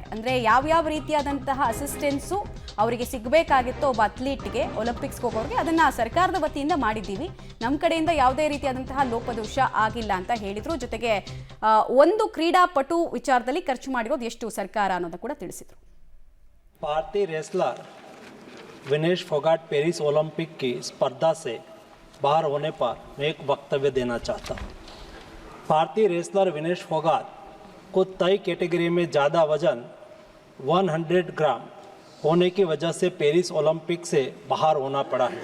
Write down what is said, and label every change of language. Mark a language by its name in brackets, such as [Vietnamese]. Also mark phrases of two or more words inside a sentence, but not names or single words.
[Kannada] ಅಂದರೆ ಯಾವ ರೀತಿಯಾದಂತಹ ಅಸಿಸ್ಟೆನ್ಸು ಅವರಿಗೆ ಸಿಗಬೇಕಾಗಿತ್ತು ಒಬ್ಬ ಅಥ್ಲೀಟ್ಗೆ, ಒಲಿಂಪಿಕ್ಸ್ಗೆ ಹೋಗೋರಿಗೆ, ಅದನ್ನು ಸರ್ಕಾರದ ವತಿಯಿಂದ ಮಾಡಿದ್ದೀವಿ. ನಮ್ಮ ಕಡೆಯಿಂದ ಯಾವುದೇ ರೀತಿಯಾದಂತಹ ಲೋಪದೋಷ ಆಗಿಲ್ಲ ಅಂತ ಹೇಳಿದರು. ಜೊತೆಗೆ ಒಂದು ಕ್ರೀಡಾಪಟು ವಿಚಾರದಲ್ಲಿ ಖರ್ಚು ಮಾಡಿರೋದು ಎಷ್ಟು ಸರ್ಕಾರ ಅನ್ನೋದು ಕೂಡ ತಿಳಿಸಿದರು. [Hindi] भारतीय रेसलर विनेश फोगाट पेरिस ओलंपिक की स्पर्धा से बाहर होने पर मैं एक वक्तव्य देना चाहता हूँ. भारतीय रेसलर विनेश फोगाट को तय कैटेगरी में ज़्यादा वजन 100 ग्राम होने की वजह से पेरिस ओलंपिक से बाहर होना पड़ा है.